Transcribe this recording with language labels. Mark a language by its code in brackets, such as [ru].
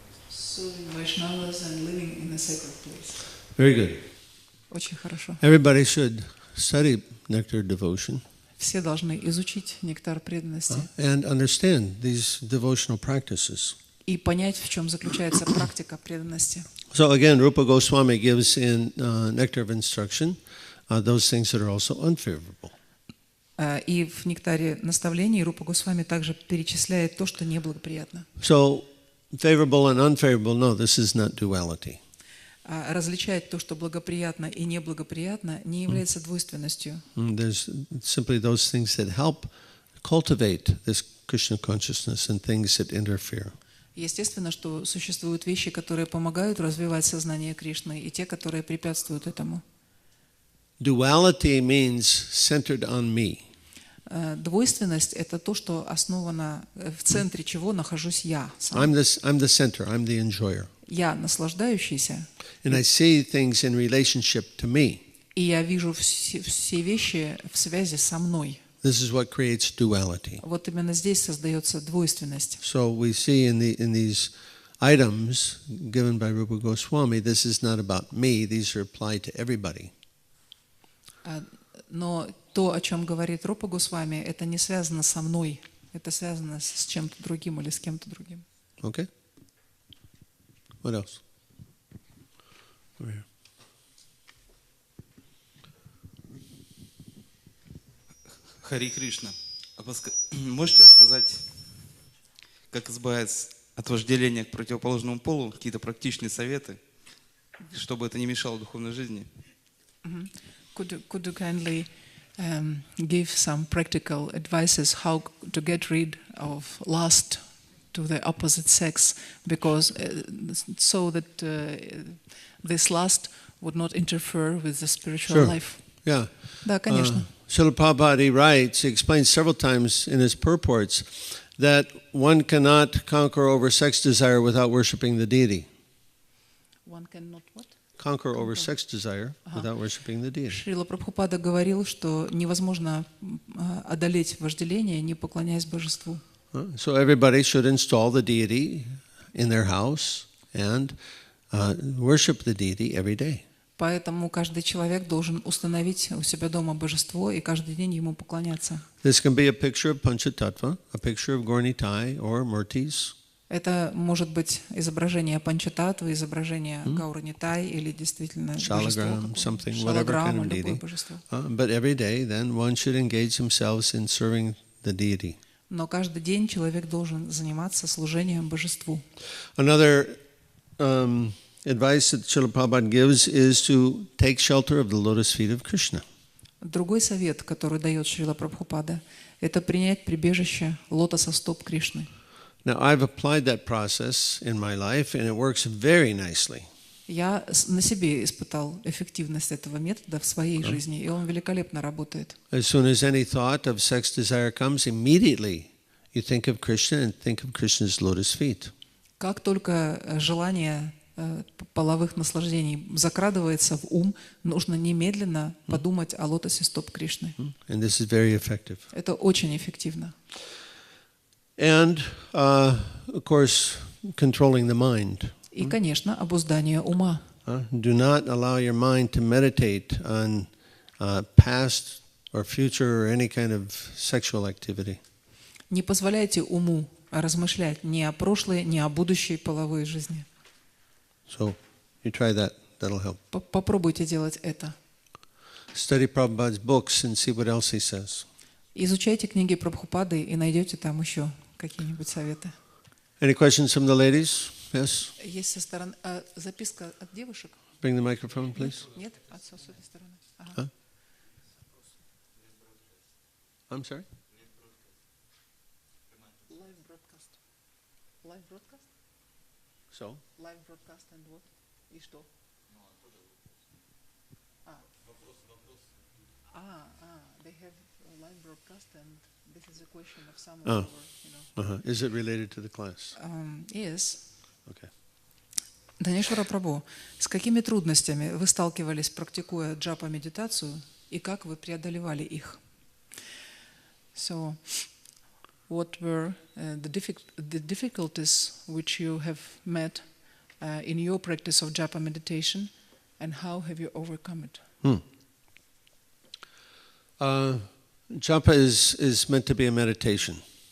[en] Serving Vaishnavas and living in a sacred place. Very good. [ru] Очень хорошо. [en] Everybody should study Nectar of Devotion. [ru] Все должны изучить нектар преданности [en] And understand these devotional practices. [ru] и понять, в чем заключается практика преданности. [en] So again, Rupa Goswami gives in Nectar of Instruction those things that are also unfavorable. [ru] И в нектаре наставлений Рупа Госвами также перечисляет то, что неблагоприятно. [en] So favorable and unfavorable, no, this is not duality. [ru] различать то, что благоприятно и неблагоприятно, не является двойственностью. [en] There's simply those things that help cultivate this Krishna consciousness and things that interfere. [ru] Естественно, что существуют вещи, которые помогают развивать сознание Кришны, и те, которые препятствуют этому. [en] Duality means centered on me. [ru] Двойственность — это то, что основано, в центре чего нахожусь я сам. [en] I'm the center. I'm the enjoyer. [ru] Я наслаждающийся, [en] And I see things in relationship to me. [ru] и я вижу все вещи в связи со мной. [en] This is what creates duality. [ru] Вот именно здесь создается двойственность. [en] So we see in these items given by Rupa Goswami, this is not about me. These are applied to everybody. [ru] Но то, о чем говорит Рупа Госвами, это не связано со мной, это связано с чем-то другим или с кем-то другим. [en] Okay? What else? Over here. [ru] Хари Кришна. Можете сказать, как избавиться от вожделения к противоположному полу, какие-то практичные советы, чтобы это не мешало духовной жизни? [en] Could you kindly give some practical advices how to get rid of lust to the opposite sex, because so that this lust would not interfere with the spiritual Sure. life? Yeah. [ru] Да, конечно. [en] Srila Prabhupada, he writes, he explains several times in his purports that one cannot conquer over sex desire without worshiping the deity. One cannot what? Conquer over sex desire without worshiping the deity. [ru] Шрила Прабхупада говорил, что невозможно одолеть вожделение, не поклоняясь божеству. [en] So everybody should install the deity in their house and worship the deity every day. [ru] Поэтому каждый человек должен установить у себя дома божество и каждый день ему поклоняться. [en] This can be a picture of Panchatattva, a picture of Gaurnitai or Murtis. [ru] Это может быть изображение Панчататтвы, изображение Гаура-Нитай или действительно [en] Shalagram, something, whatever kind [ru] Шалаграма, [en] of [ru] любое [en] deity. [ru] божество. [en] But every day, then, one should engage themselves in serving the deity. [ru] Но каждый день человек должен заниматься служением божеству. [en] Another advice that Srila Prabhupada gives is to take shelter of the lotus feet of Krishna. [ru] Другой совет, который дает Шрила Прабхупада, это принять прибежище лотоса стоп Кришны. [en] Now, I've applied that process in my life, and it works very nicely. [ru] Я на себе испытал эффективность этого метода в своей жизни, и он великолепно работает. [en] As soon as any thought of sex desire comes, immediately you think of Krishna and think of Krishna's lotus feet. [ru] Как только желание половых наслаждений закрадывается в ум, нужно немедленно подумать о лотосе стоп Кришны. [en] And this is very effective. [ru] Это очень эффективно. [en] And, of course, controlling the mind. [ru] И, конечно, обуздание ума. [en] Do not allow your mind to meditate on past or future or any kind of sexual activity. [ru] Не позволяйте уму размышлять ни о прошлой, ни о будущей половой жизни. [en] So you try that, that'll help. [ru] Попробуйте делать это. [en] Study Prabhupada's books and see what else he says. [ru] Изучайте книги Прабхупады и найдете там еще какие-нибудь советы. [en] Any questions from the ladies? Yes? [ru] Есть со стороны... записка от девушек? [en] Bring the microphone, please. [ru] Нет? С этой стороны. [en] Huh? I'm sorry? Live broadcast. Live broadcast? So? Live broadcast and what? [ru] И что? [en] They have a live broadcast and this is a question of some of our, Is it related to the class? Yes. Okay. [ru] Дханешвара Прабhu, с какими трудностями вы сталкивались, практикуя джапа-медитацию, и как вы преодолевали их? [en] So, what were the difficulties which you have met in your practice of japa meditation, and how have you overcome it? Japa is meant to be a meditation.